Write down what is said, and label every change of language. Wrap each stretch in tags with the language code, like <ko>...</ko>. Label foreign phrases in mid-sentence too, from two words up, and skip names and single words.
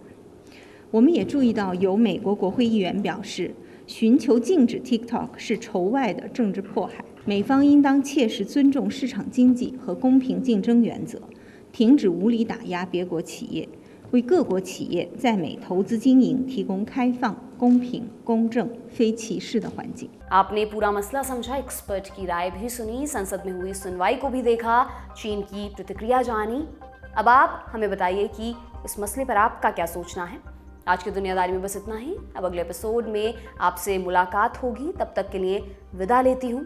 <zh>我们也注意到，有美国国会议员表示，寻求禁止 TikTok 是仇外的政治迫害。美方应当切实尊重市场经济和公平竞争原则，停止无理打压别国企业，为各国企业在美投资经营提供开放、公平、公正、非歧视的环境。</zh> <hi>आपने पूरा मसला समझा, एक्सपर्ट की राय भी सुनी, संसद में हुई सुनवाई को भी देखा, चीन की प्रतिक्रिया जानी। अब आप हमें बताइए कि इस मसले पर आपका क्या सोचना है। आज की दुनियादारी में बस इतना ही। अब अगले एपिसोड में आपसे मुलाकात होगी, तब तक के लिए विदा लेती हूँ।</hi>